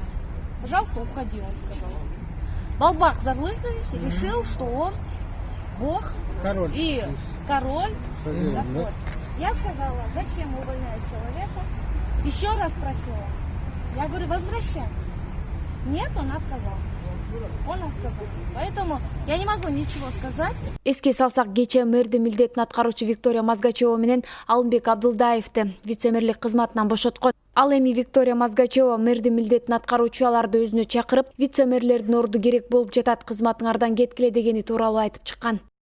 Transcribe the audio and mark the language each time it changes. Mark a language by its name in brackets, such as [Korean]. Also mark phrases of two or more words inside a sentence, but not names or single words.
[Russian] Пожалуйста, уходи, он сказал. Балбак Зарлыкович решил, что он Бог и король. Так вот. Я сказала, зачем увольняешь человека? Еще раз спросила. Я говорю, возвращай. Нет, он отказался. Он отказался. Поэтому я не могу ничего сказать. [Kyrgyz] Эске салсак, кечээ мэрдин милдетин аткаруучу Виктория Мазгачева менен Алымбек Абдылдаевди вице-мэрлик кызматынан бошоткон. Ал эми Виктория Мазгачева мэрдин милдетин аткаруучуларды өзүнө чакырып, вице-мэрлердин орду керек болуп жатат, кызматыңардан кеткиле дегени тууралуу айтып чыккан.